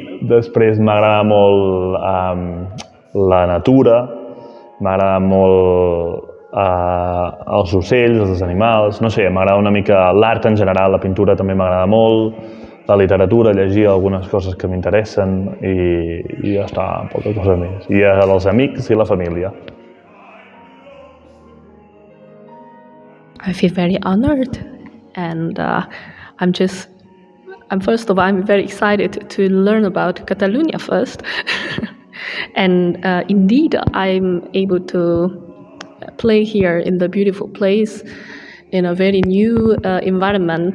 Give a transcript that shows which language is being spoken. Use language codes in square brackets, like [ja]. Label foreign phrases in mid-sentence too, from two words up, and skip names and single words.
[ca] Després m'agrada molt la natura, m'agrada molt els ocells, els animals, no sé, m'agrada una mica l'art en general, la pintura també m'agrada molt, la literatura, llegir algunes coses que m'interessen i ja està, poca cosa més. I els amics i la família. [en] I feel very honored, and first of all, I'm very excited to learn about Catalonia first. And indeed, I'm able to play here in the beautiful place, in a very new environment.